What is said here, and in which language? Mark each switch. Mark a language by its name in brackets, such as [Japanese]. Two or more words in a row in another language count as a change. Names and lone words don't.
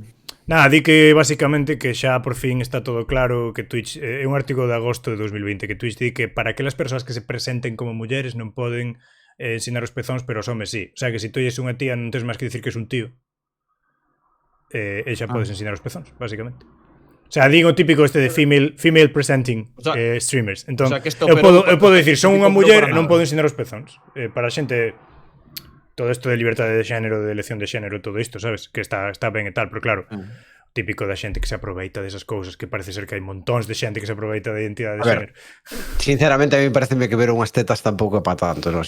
[Galician] Nada, di que basicamente que xa por fin está todo claro que Twitch, é un artigo de agosto de 2020 que Twitch di que para aquelas persoas que se presenten como mulleres non poden ensinar os pezóns, pero os homes sí. [Spanish] O sea, [Galician] que se [Spanish] tú eres [Galician] unha tía non tens máis que dicir que es un tío e xa podes ensinar os pezóns, basicamente. [Spanish] O sea, [Galician] digo típico este de [English] female presenting streamers. [Galician] Entón, eu podo dicir, son unha muller e non podo ensinar os pezóns. Para a xente, todo isto de liberdade de xénero, de elección de xénero, todo isto, sabes? Que está ben e tal, pero claro, típico da xente que se aproveita desas cousas, que parece ser que hai montóns de xente que se aproveita da identidade de xénero. Sinceramente, a mí pareceme que ver unhas tetas tampouco é para tanto, ¿no?